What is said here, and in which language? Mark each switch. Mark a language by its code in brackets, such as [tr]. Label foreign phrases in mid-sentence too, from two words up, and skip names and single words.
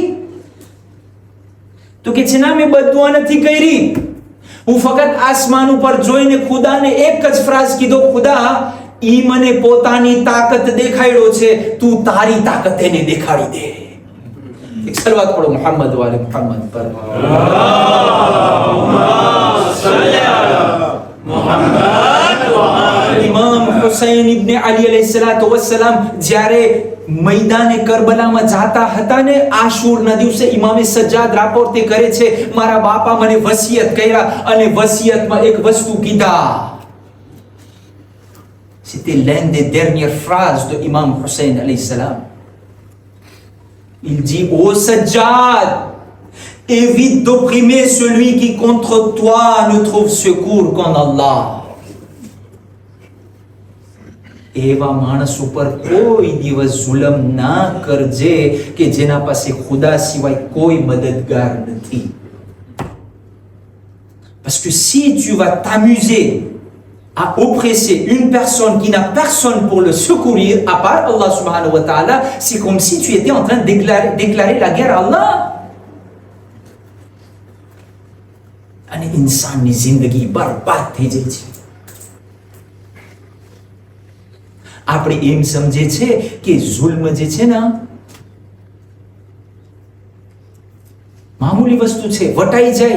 [gu] તો કે છે ના, મેં બદદુઆ નથી કરી, હું ફક્ત આસમાન ઉપર જોઈને ખુદાને એક જ ફ્રાઝ કીધો, ખુદા ઈ મને પોતાની તાકાત દેખાડ્યો છે, તું તારી તાકાત એને દેખાડી દે. એક સલવાત પઢો મોહમ્મદ વાલે મોહમ્મદ પર. ઇમામ હુસૈન ઇબ્ન અલી [ar] عليه الصلاة والسلام [gu] જ્યારે [hi] मैदान करबला में जाता [gu] હતા ને આશુરના દિવસે ઇમામે સજ્જાદ રાપોર્ટ કરે છે મારા બાપા મને વસિયત કર્યા અને વસિયતમાં એક વસ્તુ કીધા. [fr] C'était l'une des dernières phrases de Imam Hussein [ar] عليه السلام. [fr] Il dit ô Sajjad, évite d'opprimer celui qui contre toi ne trouve secours qu'en Allah. [gu] એવા માણસ ઉપર કોઈ દિવસ જુલમ ના કરજે કે જેના પાસે ખુદા સિવાય કોઈ મદદગાર નથી. [fr] Parce que si tu vas t'amuser à oppresser une personne qui n'a personne pour le secourir à part Allah [ar] سبحانه وتعالى, [fr] c'est comme si tu étais en train de déclarer la guerre à Allah. [gu] અને ઇન્સાનની જિંદગી બરબાદ થઈ જાય છે. આપણે એમ સમજે છે કે જુલ્મ જે છે ને મામૂલી વસ્તુ છે, વટાઈ જાય.